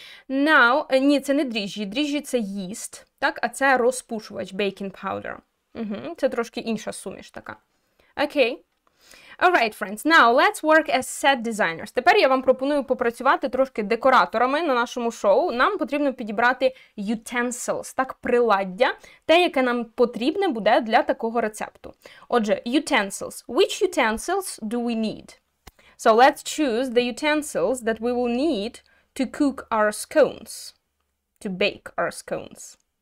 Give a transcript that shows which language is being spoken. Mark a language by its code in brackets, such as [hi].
[uk] Now, ні, це не дріжджі. Дріжджі – це їст, так? А це розпушувач, baking powder. Це трошки інша суміш така. Окей. [en] Alright, friends, now let's work as set designers. [uk] Тепер я вам пропоную попрацювати трошки декораторами на нашому шоу. Нам потрібно підібрати utensils, так, приладдя, те, яке нам потрібне буде для такого рецепту. [en] Отже, utensils. Which utensils do we need? So let's choose the utensils that we will need to cook our scones, to bake our scones.